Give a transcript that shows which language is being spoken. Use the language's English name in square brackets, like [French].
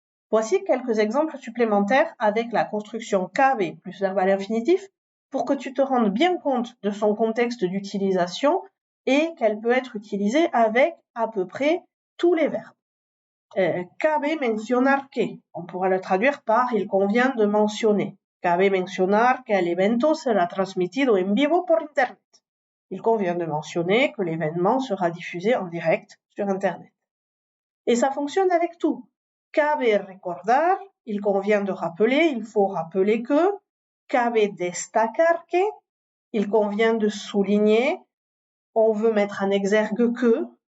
[French] Voici quelques exemples supplémentaires avec la construction cabe plus verbe à l'infinitif pour que tu te rendes bien compte de son contexte d'utilisation et qu'elle peut être utilisée avec à peu près tous les verbes. [Spanish] Cabe mencionar que, [French] on pourra le traduire par il convient de mentionner. [Spanish] Cabe mencionar que el evento será transmitido en vivo por Internet. [French] Il convient de mentionner que l'événement sera diffusé en direct sur Internet. Et ça fonctionne avec tout. [Spanish] Cabe recordar, [French] il convient de rappeler, il faut rappeler que. [Spanish] Cabe destacar que, [French] il convient de souligner, on veut mettre en exergue que.